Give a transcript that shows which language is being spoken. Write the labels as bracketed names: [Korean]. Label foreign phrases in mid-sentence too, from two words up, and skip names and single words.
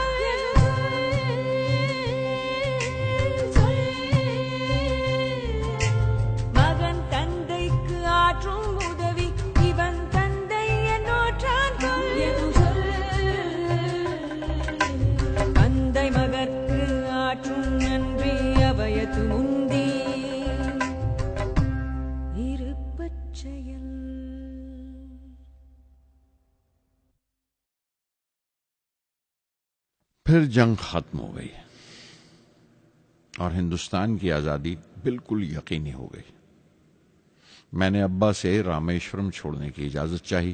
[Tamil] மகன் தந்தைக்கு ஆற்றும் உதவி இவன் தந்தை என்னோற்றான் தந்தை மகற்கு ஆற்றும் நன்றி அபயத்து முந்தி இருப்பச் செயல்। [Urdu] پھر جنگ ختم ہو گئی اور ہندوستان کی آزادی بالکل یقینی ہو گئی۔ میں نے ابا سے رامیشورم چھوڑنے کی اجازت چاہی۔